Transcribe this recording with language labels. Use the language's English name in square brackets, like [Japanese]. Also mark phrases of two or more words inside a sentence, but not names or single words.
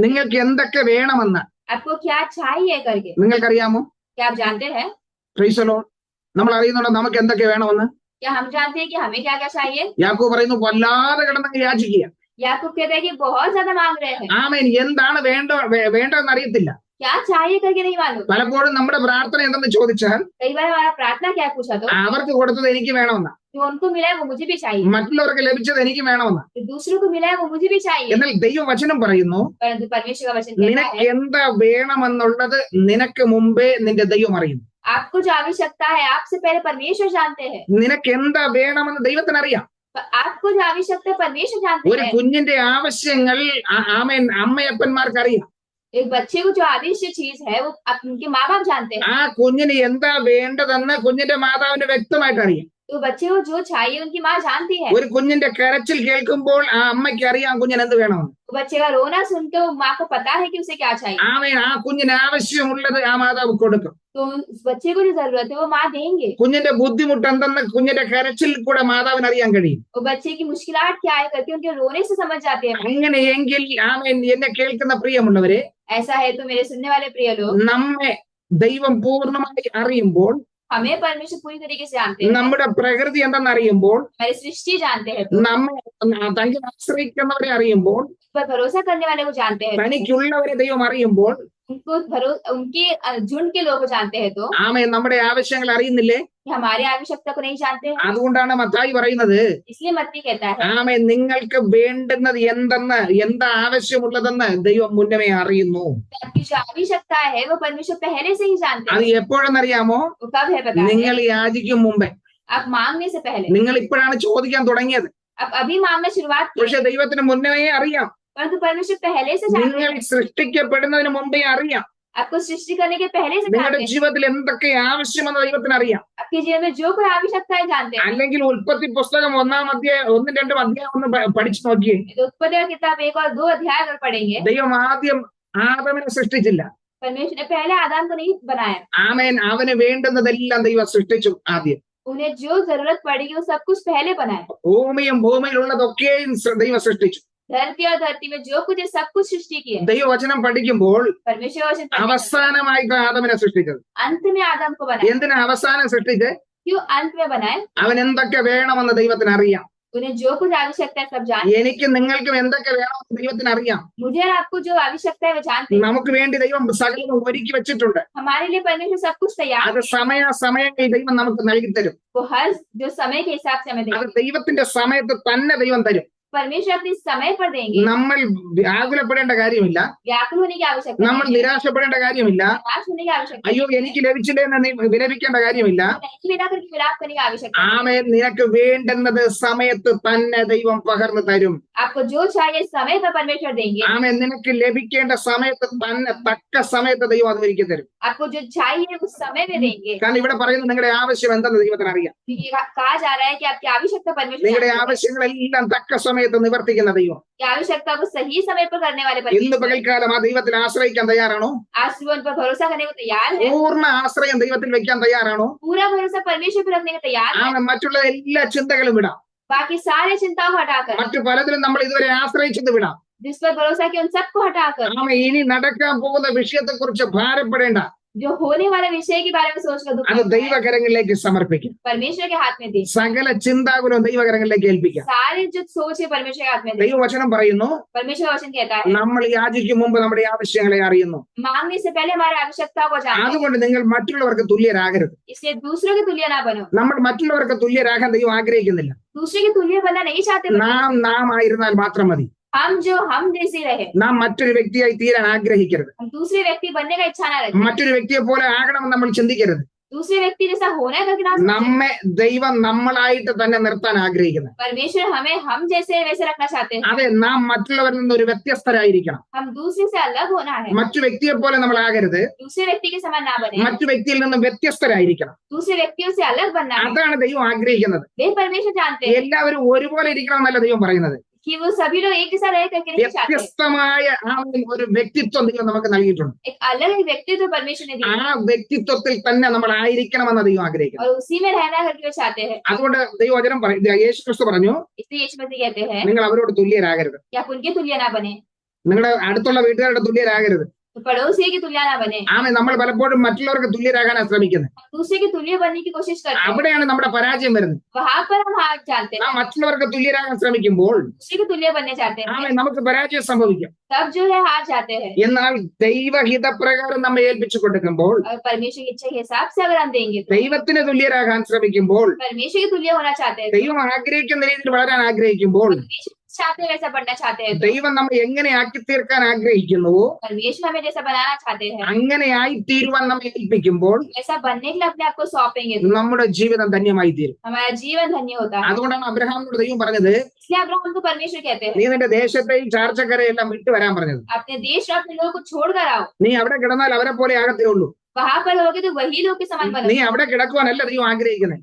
[Malayalam] നിങ്ങൾക്ക് എന്തൊക്കെ വേണമെന്ന് [Hindi] आपको क्या चाहिए करके। [Malayalam] നിങ്ങൾക്കറിയാമോ? [Hindi] क्या आप जानते हैं? [English] Praise the Lord. [Malayalam] നമ്മൾ അറിയുന്നുണ്ടോ നമുക്ക് എന്തൊക്കെ വേണമെന്ന്? [Hindi] क्या हम जानते हैं कि हमें क्या क्या चाहिए? [Malayalam] യാക്കോബ് പറയുന്നു വല്ലാതെ കിടന്നങ്ങ് യാചിക്കുക. [Hindi] याकूब कहता है कि बहुत ज्यादा मांग रहे हैं, [Malayalam] ആമേൻ എന്താണ് വേണ്ടതെന്ന് അറിയത്തില്ല. [Hindi] क्या चाहिए करके नहीं मालूम। [Malayalam] പലപ്പോഴും നമ്മുടെ പ്രാർത്ഥന എന്തെന്ന് ചോദിച്ചാൽ [Hindi] कई बार हमारा प्रार्थना क्या पूछा तो [Malayalam] അവർക്ക് കൊടുത്തത് എനിക്ക് വേണമെന്ന, [Hindi] जो उनको मिला है वो मुझे भी चाहिए, [Malayalam] മറ്റുള്ളവർക്ക് ലഭിച്ചത് എനിക്ക് വേണമെന്ന. [Hindi] जो दूसरों को मिला है वो मुझे भी चाहिए। [Malayalam] എന്നാൽ ദൈവവചനം പറയുന്നു [Hindi] परंतु परमेश्वर का वचन कहता [Malayalam] നിനക്ക് [Hindi] है [Malayalam] എന്താ വേണമെന്നുള്ളത് നിനക്ക് മുമ്പേ നിന്റെ ദൈവം അറിയുന്നു. [Hindi] आपको जो आवश्यकता है आपसे पहले परमेश्वर जानते हैं। [Malayalam] നിനക്ക് എന്താ വേണമെന്ന് ദൈവത്തിന് അറിയാം. [Hindi] आपको जो आवश्यकता है परमेश्वर जानते [Malayalam] ഒരു [Hindi] हैं। [Malayalam] കുഞ്ഞിന്റെ ആവശ്യങ്ങൾ ആമേൻ അമ്മയപ്പന്മാർക്ക് അറിയാം. [Hindi] एक बच्चे को जो आवश्यक चीज है वो उनके माँ बाप जानते हैं। [Malayalam] ആ കുഞ്ഞിന് എന്താ വേണ്ടതെന്ന് കുഞ്ഞിന്റെ മാതാവിന് വ്യക്തമായിട്ട് അറിയാം. [Hindi] तो बच्चे को जो चाहिए उनकी माँ जानती है। [Malayalam] ഒരു കുഞ്ഞിന്റെ കരച്ചിൽ കേൾക്കുമ്പോൾ ആ അമ്മയ്ക്ക് അറിയാം കുഞ്ഞിന് എന്ത് വേണമെന്ന്. [Hindi] तो बच्चे का रोना सुनते वो माँ को पता है कि उसे क्या चाहिए। [Malayalam] ആമേൻ ആ കുഞ്ഞിന് ആവശ്യമുള്ളത് ആ മാതാവ് കൊടുക്കും. [Hindi] तो उस बच्चे को जो जरूरत है वो माँ देंगे। [Malayalam] കുഞ്ഞിന്റെ ബുദ്ധിമുട്ട് എന്തെന്ന് കുഞ്ഞിന്റെ കരച്ചിൽ കൂടെ മാതാവിന് അറിയാൻ കഴിയും. [Hindi] वो बच्चे की मुश्किलात क्या है करके उनके रोने से समझ जाते हैं। [Malayalam] അങ്ങനെയെങ്കിൽ ആമേൻ എന്നെ കേൾക്കുന്ന പ്രിയമുള്ളവരെ, [Hindi] ऐसा है तो मेरे सुनने वाले प्रिय लोग, [Malayalam] നമ്മെ ദൈവം പൂർണ്ണമായി അറിയുമ്പോൾ, [Hindi] हमें परमेश्वर पूरी तरीके से जानते हैं, [Malayalam] നമ്മുടെ പ്രകൃതി എന്തെന്ന് അറിയുമ്പോൾ, [Hindi] हमारी सृष्टि जानते हैं, तो [Malayalam] നമ്മെ തനിക്ക് ആശ്രയിക്കുന്നവരെ അറിയുമ്പോൾ, [Hindi] उस पर भरोसा करने वाले को जानते हैं, [Malayalam] തനിക്കുള്ളവരെ ദൈവം അറിയുമ്പോൾ, [Hindi] उनके झुंड के लोग को जानते हैं, तो [Malayalam] ആമേൻ നമ്മുടെ ആവശ്യങ്ങൾ അറിയുന്നില്ലേ? [Hindi] हमारी आवश्यकता को नहीं जानते हैं। [Malayalam] അതുകൊണ്ടാണ് മത്തായി പറയുന്നത്, [Hindi] इसलिए मत्ती कहता है [Malayalam] ആമേൻ നിങ്ങൾക്ക് വേണ്ടുന്നത് എന്തെന്ന്, എന്താ ആവശ്യമുള്ളതെന്ന് ദൈവം മുന്നമേ അറിയുന്നു. [Hindi] आपकी जो आवश्यकता है वो परमेश्वर पहले से ही जानते [Malayalam] അത് [Hindi] हैं। [Malayalam] എപ്പോഴെന്നറിയാമോ? [Hindi] वो कब है पता है? [Malayalam] നിങ്ങൾ യാചിക്കും മുമ്പേ. [Hindi] आप मांगने से पहले, [Malayalam] നിങ്ങൾ ഇപ്പോഴാണ് ചോദിക്കാൻ തുടങ്ങിയത്. [Hindi] आप अभी मांगना शुरुआत की, [Malayalam] പക്ഷെ ദൈവത്തിന് മുന്നമേ അറിയാം. [Hindi] परंतु परमेश्वर पहले से जानते [Malayalam] നിങ്ങൾ [Hindi] हैं। [Malayalam] സൃഷ്ടിക്കപ്പെടുന്നതിന് മുമ്പേ അറിയാം. [Hindi] आपको सृष्टि करने के पहले से [Malayalam] നിങ്ങളുടെ [Hindi] जानते हैं। [Malayalam] ജീവിതത്തിൽ എന്തൊക്കെ ആവശ്യമെന്ന് ദൈവത്തിന് അറിയാം. [Hindi] आपके जीवन में जो कोई आवश्यकताएं जानते हैं। [Malayalam] അല്ലെങ്കിൽ ഉൽപ്പത്തി പുസ്തകം 1-ാം അധ്യായം 1-2 അധ്യായം ഒന്ന് പഠിച്ചു നോക്കിയേ. [Hindi] तो उत्पत्ति का किताब 1 और 2 अध्याय अगर पढ़ेंगे, [Malayalam] ദൈവം ആദ്യം ആദമിനെ സൃഷ്ടിച്ചില്ല. [Hindi] परमेश्वर ने पहले आदम को नहीं बनाया, [Malayalam] ആമേൻ അവന് വേണ്ടുന്നതെല്ലാം ദൈവം സൃഷ്ടിച്ചു ആദ്യം. [Hindi] उन्हें जो जरूरत पड़ेगी वो सब कुछ पहले बनाया। [Malayalam] ഭൂമിയും ഭൂമിയിലുള്ളതൊക്കെയും ദൈവം സൃഷ്ടിച്ചു. [Hindi] धरती और धरती में जो कुछ है सब कुछ सृष्टि की है। [Malayalam] ദൈവവചനം പഠിക്കുമ്പോൾ [Hindi] परमेश्वर वचन पढ़ने के [Malayalam] അവസാനമായിട്ട് ആദമിനെ സൃഷ്ടിച്ചത്. [Hindi] अंत में आदम को बनाया। [Malayalam] എന്തിനാ അവസാനം സൃഷ്ടിച്ച്? [Hindi] क्यों अंत में बनाए? [Malayalam] അവൻ എന്തൊക്കെ വേണമെന്ന് ദൈവത്തിന് അറിയാം. [Hindi] उन्हें जो कुछ आवश्यकता है सब जानते हैं। [Malayalam] എനിക്കും നിങ്ങൾക്കും എന്തൊക്കെ വേണമെന്ന് ദൈവത്തിന് അറിയാം. [Hindi] मुझे और आपको जो आवश्यकता है वो जानते हैं। [Malayalam] നമുക്ക് വേണ്ടി ദൈവം സകലം ഒരുക്കി വെച്ചിട്ടുണ്ട്. [Hindi] हमारे लिए परमेश्वर सब कुछ तैयार [Malayalam] അത് സമയങ്ങളിൽ ദൈവം നമുക്ക് നൽകി തരും. [Hindi] वो हर जो समय के हिसाब से हमें [Malayalam] അത് [Hindi] देंगे। [Malayalam] ദൈവത്തിന്റെ സമയത്ത് തന്നെ ദൈവം തരും. [Hindi] परमेश्वर अपने समय पर देंगे। [Malayalam] നമ്മൾ വ്യാകുലപ്പെടേണ്ട കാര്യമില്ല. [Hindi] व्याकुल होने की आवश्यकता [Malayalam] നമ്മൾ [Hindi] नहीं है, [Malayalam] നിരാശപ്പെടേണ്ട കാര്യമില്ല. [Hindi] निराश होने की आवश्यकता [Malayalam] അയ്യോ എനിക്ക് ലഭിച്ചില്ലേ എന്ന് നീ വിലപിക്കേണ്ട കാര്യമില്ല. [Hindi] नहीं, बिना करके विलाप करने की आवश्यकता नहीं। [Malayalam] ആമേൻ നിനക്ക് വേണ്ടുന്നത് സമയത്ത് തന്നെ ദൈവം പകർന്നു തരും. [Hindi] आपको जो चाहिए समय पर परमेश्वर देंगे। [Malayalam] ആമേൻ നിനക്ക് ലഭിക്കേണ്ട സമയത്ത് തന്നെ തക്ക സമയത്ത് ദൈവം അത് ഒരുക്കി തരും. [Hindi] आपको जो चाहिए उस समय में देंगे। [Malayalam] കാരണം ഇവിടെ പറയുന്നത് നിങ്ങളുടെ ആവശ്യം എന്തെന്ന് ദൈവത്തിന് അറിയാം. [Hindi] क्योंकि कहा जा रहा है कि आपकी आवश्यकता परमेश्वर [Malayalam] നിങ്ങളുടെ [Hindi] जानते हैं। [Malayalam] ആവശ്യങ്ങളെല്ലാം തക്ക സമയത്ത് നിവർത്തിക്കുന്ന ദൈവം. [Hindi] की आवश्यकता को सही समय पर करने वाले [Malayalam] ഇന്ന് [Hindi] परमेश्वर। [Malayalam] പകൽക്കാലം ആ ദൈവത്തിൽ ആശ്രയിക്കാൻ തയ്യാറാണോ? [Hindi] आज सुबह उन पर भरोसा करने को तैयार है। [Malayalam] പൂർണ്ണ ആശ്രയം ദൈവത്തിൽ വെക്കാൻ തയ്യാറാണോ? [Hindi] पूरा भरोसा परमेश्वर पर रखने को तैयार है। [Malayalam] ആമേൻ മറ്റുള്ള എല്ലാ ചിന്തകളും വിടാം. [Hindi] बाकी सारे चिंताओं को हटाकर [Malayalam] മറ്റു പലതിലും നമ്മൾ ഇതുവരെ ആശ്രയിച്ചത് വിടാം. [Hindi] जिस पर भरोसा किया उन सबको हटाकर [Malayalam] ആമേ ഇനി നടക്കാൻ പോകുന്ന വിഷയത്തെ കുറിച്ച് ഭാരപ്പെടേണ്ട, [Hindi] जो होने वाले विषय के बारे में सोचकर दुख [Malayalam] അത് [Hindi] होता है, [Malayalam] ദൈവകരങ്ങളിലേക്ക് സമർപ്പിക്കും. [Hindi] परमेश्वर के हाथ में दी। [Malayalam] സകല ചിന്താകുലം ദൈവകരങ്ങളിലേക്ക് ഏൽപ്പിക്കാം. [Hindi] सारी जो सोच है परमेश्वर के हाथ में दी। [Malayalam] ദൈവവചനം പറയുന്നു, [Hindi] परमेश्वर का वचन कहता है [Malayalam] നമ്മൾ യാചിക്കും മുമ്പ് നമ്മുടെ ആവശ്യങ്ങളെ അറിയുന്നു. [Hindi] मांगने से पहले हमारी आवश्यकताओं को जानते हैं, [Malayalam] അതുകൊണ്ട് നിങ്ങൾ മറ്റുള്ളവർക്ക് തുല്യരാകരുത്. [Hindi] इसलिए दूसरों के तुल्य ना बनो। [Malayalam] നമ്മൾ മറ്റുള്ളവർക്ക് തുല്യരാകാൻ ദൈവം ആഗ്രഹിക്കുന്നില്ല. [Hindi] दूसरे के तुल्य बनना नहीं चाहते, [Malayalam] നാം ആയിരുന്നാൽ മാത്രം മതി. [Hindi] हम जो हम जैसे रहे, [Malayalam] നാം മറ്റൊരു വ്യക്തിയായി തീരാൻ ആഗ്രഹിക്കരുത്. [Hindi] हम दूसरे व्यक्ति बनने का इच्छा ना रखें, [Malayalam] മറ്റൊരു വ്യക്തിയെ പോലെ ആകണമെന്ന് നമ്മൾ ചിന്തിക്കരുത്. [Hindi] दूसरे व्यक्ति जैसा होना करके ना सोचें। [Malayalam] നമ്മെ ദൈവം നമ്മളായിട്ട് തന്നെ നിർത്താൻ ആഗ്രഹിക്കുന്നത്. [Hindi] परमेश्वर हमें हम जैसे वैसे रखना चाहते हैं। [Malayalam] അതെ, നാം മറ്റുള്ളവരിൽ നിന്ന് ഒരു വ്യത്യസ്തരായിരിക്കണം. [Hindi] हम दूसरे से अलग होना है, [Malayalam] മറ്റു വ്യക്തിയെ പോലെ നമ്മൾ ആകരുത്. [Hindi] दूसरे व्यक्ति के समान ना बने, [Malayalam] മറ്റു വ്യക്തിയിൽ നിന്ന് വ്യത്യസ്തരായിരിക്കണം. [Hindi] दूसरे व्यक्तियों से अलग बनना है। [Malayalam] അതാണ് ദൈവം ആഗ്രഹിക്കുന്നത്. [Hindi] वे परमेश्वर जानते हैं [Malayalam] എല്ലാവരും ഒരുപോലെ ഇരിക്കണം എന്നല്ല ദൈവം പറയുന്നത്. [Hindi] कि वो सभी लोग एक जैसा रह करके नहीं चाहते। [Malayalam] വ്യത്യസ്തമായ ആ ഒരു വ്യക്തിത്വം ദൈവം നമുക്ക് നൽകിയിട്ടുണ്ട്. [Hindi] एक अलग ही व्यक्तित्व परमेश्वर ने [Malayalam] ആ [Hindi] दिया [Malayalam] വ്യക്തിത്വത്തിൽ തന്നെ നമ്മൾ ആയിരിക്കണമെന്ന് ദൈവം ആഗ്രഹിക്കുന്നു. [Hindi] और उसी में रहना करके वो चाहते हैं। [Malayalam] അതുകൊണ്ട് ദൈവവചനം യേശു ക്രിസ്തു പറഞ്ഞു, [Hindi] इसलिए यीशु मसीह कहते हैं [Malayalam] നിങ്ങൾ അവരോട് തുല്യരാകരുത്. [Hindi] कि आप उनके तुल्य ना बने, [Malayalam] നിങ്ങളുടെ അടുത്തുള്ള വീട്ടുകാരുടെ തുല്യരാകരുത്. [Hindi] तो पड़ोसी के तुल्य ना बने। [Malayalam] ആമേ, നമ്മൾ പലപ്പോഴും മറ്റുള്ളവർക്ക് തുല്യരാകാനാണ് ശ്രമിക്കുന്നത്. [Hindi] हम दूसरे के तुल्य बनने की कोशिश करते हैं, [Malayalam] അവിടെയാണ് നമ്മുടെ പരാജയം വരുന്നത്. [Hindi] वहां पर हम हार जानते [Malayalam] നാം [Hindi] हैं। [Malayalam] മറ്റുള്ളവർക്ക് തുല്യരാകാൻ ശ്രമിക്കുമ്പോൾ [Hindi] दूसरे के तुल्य बनने चाहते हैं, [Malayalam] ആമേ നമുക്ക് പരാജയം സംഭവിക്കും. [Hindi] तब जो है हार जाते हैं। [Malayalam] എന്നാൽ ദൈവഹിതപ്രകാരം നമ്മെ ഏൽപ്പിച്ചു കൊടുക്കുമ്പോൾ, [Hindi] और परमेश्वर की इच्छा के हिसाब से अगर हम देंगे तो [Malayalam] ദൈവത്തിന് തുല്യരാകാൻ ശ്രമിക്കുമ്പോൾ, [Hindi] परमेश्वर के तुल्य होना चाहते हैं, [Malayalam] ദൈവം ആഗ്രഹിക്കുന്ന രീതിയിൽ വളരാൻ ആഗ്രഹിക്കുമ്പോൾ, [Hindi] परमेश्वर चाहते हैं वैसा बनना चाहते हैं, तो [Malayalam] ദൈവം നമ്മെ എങ്ങനെ ആക്കി തീർക്കാൻ ആഗ്രഹിക്കുന്നുവോ [Hindi] परमेश्वर हमें जैसा बनाना चाहते हैं, [Malayalam] അങ്ങനെ ആയിത്തീരുവാൻ നമ്മെ ഏൽപ്പിക്കുമ്പോൾ [Hindi] ऐसा बनने के लिए अपने आप को सौंपेंगे तो [Malayalam] നമ്മുടെ ജീവിതം ധന്യമായി തീരും. [Hindi] हमारा जीवन धन्य होता है। [Malayalam] അതുകൊണ്ടാണ് അബ്രഹാമിനോട് ദൈവം പറഞ്ഞത്, [Hindi] इसलिए अब्राहम को परमेश्वर कहते हैं [Malayalam] നീ നിന്റെ ദേശത്തെയും ചാർച്ചക്കരയെല്ലാം വിട്ടു വരാൻ പറഞ്ഞത്. [Hindi] अपने देश और अपने लोगों को छोड़ कर आओ, [Malayalam] നീ അവിടെ കിടന്നാൽ അവരെ പോലെ ആകത്തേ ഉള്ളൂ. [Hindi] वहां पर रहोगे तो वही लोग के समान [Malayalam] നീ [Hindi] बनो। [Malayalam] അവിടെ കിടക്കുവാനല്ല ദൈവം ആഗ്രഹിക്കുന്നത്.